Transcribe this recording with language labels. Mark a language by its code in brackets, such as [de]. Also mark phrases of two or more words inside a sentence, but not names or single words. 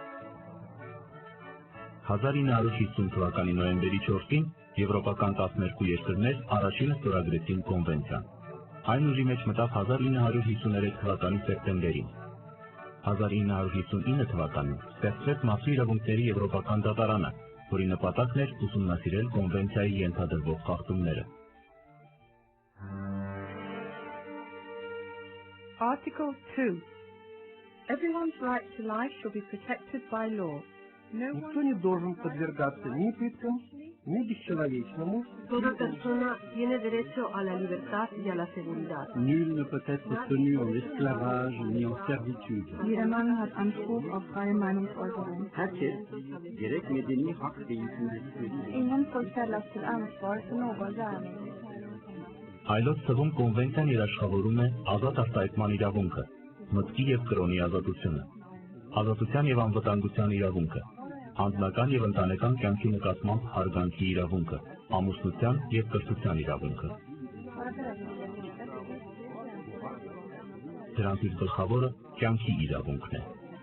[hy] 1950 թվականի նոյեմբերի 4-ին եվրոպական 12 երկրներ առաջինը ստորագրեցին կոնվենցիան։ Այն ուժի մեջ մտավ 1953 թվականի սեպտեմբերին։ 1959 թվականին ստեղծվեց Մարդու իրավունքների Եվրոպական դատարանը, որի նպատակն էր ուսումնասիրել կոնվենցիայի ենթադրվող խախտումները։ [en] Article 2. Everyone's right to life shall be protected by law. [ru] Никто не должен подвергаться ни пыткам, ни бесчеловечному. [es] Toda persona tiene derecho a la libertad y a la seguridad. [fr] Nul ne peut être tenu en esclavage ni en servitude. [de] Jedermann hat Anspruch auf freie Meinungsäußerung. [tr] Herkes gerek medeni hak ve yükümlülük. [sv] Ingen får ställas till ansvar för någon gärning. [hy] Այլոց թվում կոնվենցիան երաշխավորում է ազատ արտահայտման իրավունքը, մտքի և կրոնի ազատությունը, ազատության և անվտանգության իրավունքը, անձնական և ընտանեկան կյանքի նկատմամբ հարգանքի իրավունքը, ամուսնության և կրթության իրավունքը։ Դրանցից գլխավորը կյանքի իրավունքն է։